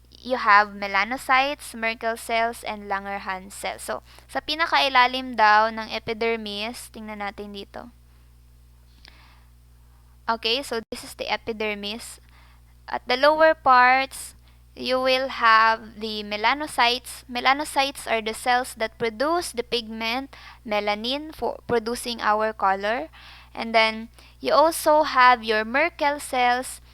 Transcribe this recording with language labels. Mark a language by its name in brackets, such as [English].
[English] you have melanocytes, Merkel cells, and Langerhans cells. [Filipino] So, sa pinakailalim daw ng epidermis, tingnan natin dito. [English] Okay, so this is the epidermis. At the lower parts, you will have the melanocytes. Melanocytes are the cells that produce the pigment melanin for producing our color. And then, you also have your Merkel cells.